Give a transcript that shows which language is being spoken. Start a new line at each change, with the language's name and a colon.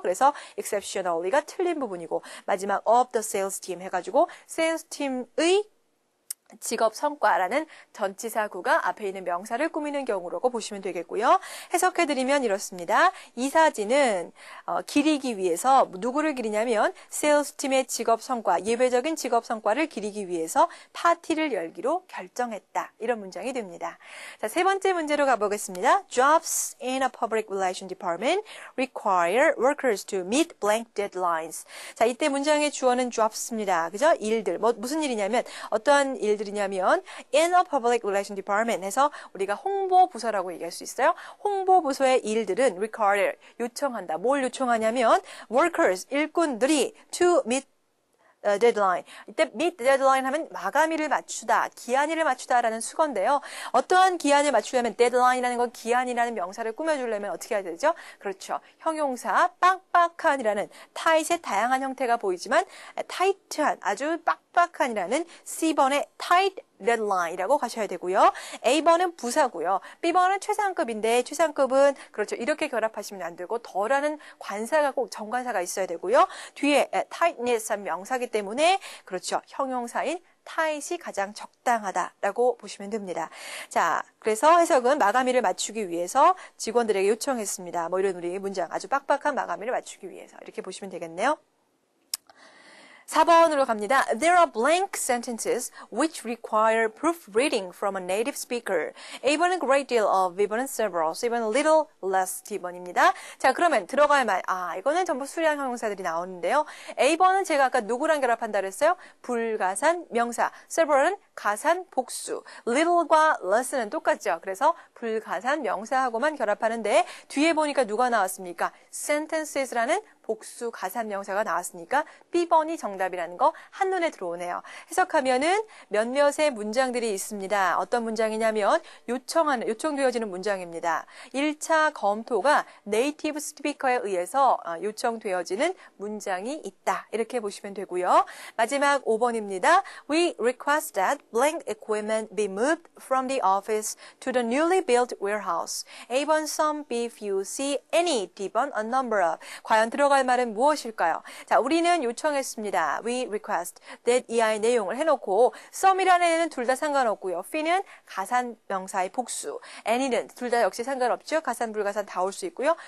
Korean: 그래서 exceptionally가 틀린 부분이고 마지막
English: of the sales team
Korean: 해가지고 sales team의 직업 성과라는 전치사구가 앞에 있는 명사를 꾸미는 경우라고 보시면 되겠고요. 해석해드리면 이렇습니다. 이 사진은 기리기 위해서 누구를 기리냐면 세일스팀의 직업 성과, 예외적인 직업 성과를 기리기 위해서 파티를 열기로 결정했다. 이런 문장이 됩니다. 자, 세 번째 문제로 가보겠습니다.
English: Jobs in a public relation department require workers to meet blank deadlines.
Korean: 자, 이때 문장의 주어는 jobs입니다. 그죠? 일들. 무슨 일이냐면 어떠한 일들이냐면
English: in a public relation department
Korean: 해서 우리가 홍보부서라고 얘기할 수 있어요. 홍보부서의 일들은 require, 요청한다. 뭘 요청하냐면 workers, 일꾼들이
English: to meet deadline.
Korean: 이때
English: meet deadline
Korean: 하면 마감일을 맞추다, 기한일을 맞추다라는 수건데요. 어떠한 기한을 맞추려면 deadline이라는 건 기한이라는 명사를 꾸며주려면 어떻게 해야 되죠? 그렇죠. 형용사 빡빡한이라는 tight의 다양한 형태가 보이지만 tight한, 아주 빡빡한이라는 C번의
English: tight deadline
Korean: 이라고 가셔야 되고요. A번은 부사고요. B번은 최상급인데 최상급은 그렇죠. 이렇게 결합하시면 안 되고 더라는 관사가 꼭 정관사가 있어야 되고요. 뒤에 tightness한 명사기 때문에 그렇죠. 형용사인 tight이 가장 적당하다라고 보시면 됩니다. 자, 그래서 해석은 마감일을 맞추기 위해서 직원들에게 요청했습니다. 뭐 이런 우리 문장 아주 빡빡한 마감일을 맞추기 위해서 이렇게 보시면 되겠네요. 4번으로 갑니다.
English: There are blank sentences which require proofreading from a native speaker. A번은 great deal of, B번은 several, C번은 little, less,
Korean: D번입니다. 자, 그러면 들어갈 말. 이거는 전부 수량 형용사들이 나오는데요. A번은 제가 아까 누구랑 결합한다 그랬어요? 불가산 명사. several은 가산 복수. little과 less는 똑같죠. 그래서 불가산 명사하고만 결합하는데 뒤에 보니까 누가 나왔습니까? sentences라는 복수 가산 명사가 나왔으니까 B번이 정답이라는 거 한눈에 들어오네요. 해석하면은 몇몇의 문장들이 있습니다. 어떤 문장이냐면 요청되어지는 문장입니다. 1차 검토가 네이티브 스피커에 의해서 요청되어지는 문장이 있다. 이렇게 보시면 되고요. 마지막 5번입니다.
English: We request that blank equipment be moved from the office to the newly built warehouse. A번 some, B few, C any, D번 a number of.
Korean: 과연 들어갈 요구할 말은 무엇일까요? 자, 우리는 요청했습니다.
English: We request that
Korean: 이하의 내용을 해놓고 some이라는 애는 둘 다 상관없고요. fe는 가산명사의 복수, any는 둘 다 역시 상관없죠. 가산, 불가산 다 올 수 있고요.